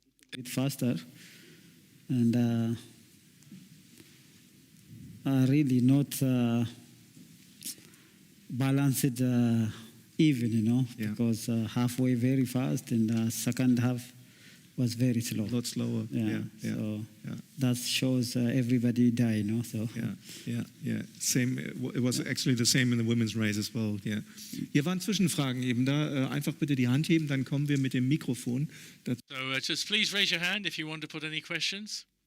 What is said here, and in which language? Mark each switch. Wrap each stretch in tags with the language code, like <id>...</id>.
<en>Bit faster, and really not balanced even, you know, because halfway very fast and the second half was very slow. A lot slower. So that shows everybody die, you know. So Same. It was actually the same in the women's race as well.</en> <de>Yeah. Hier waren Zwischenfragen eben da. Einfach bitte die Hand heben, dann kommen wir mit dem Mikrofon.</de> <en>So just please raise your hand if you want to put any questions.</en>